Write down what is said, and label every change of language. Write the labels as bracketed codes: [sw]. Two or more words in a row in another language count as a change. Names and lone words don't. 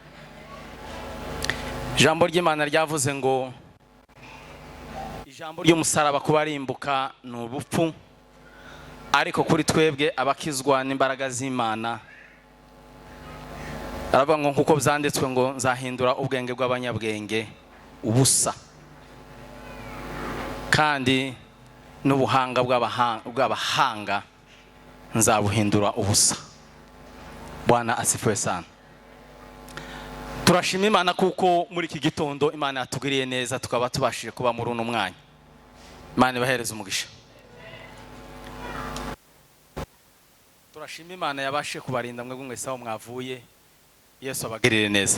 [rw] Ijambo ry'Imana ryavuze ngo ijambo ry'umusaraba kuba rimbuka n'ubupfu ariko kuri twebwe abakizwa n'imbaraga z'Imana. Aravuga ngo kuko byanditswe ngo nzahindura ubwenge bw'abanyabwenge ubusa kandi n'ubuhanga bw'abahanga nzabuhindura ubusa. [sw] Bwana asifiwe sana. [rw] Turashima Imana kuko muri iki gitondo Imana yatugiriye neza tukaba tubashije kuba muri uno mwanya. Imana ibahereze umugisha. Turashima Imana yabashije kubarinda mwe mwese aho mwavuye. Yesu abagirire neza.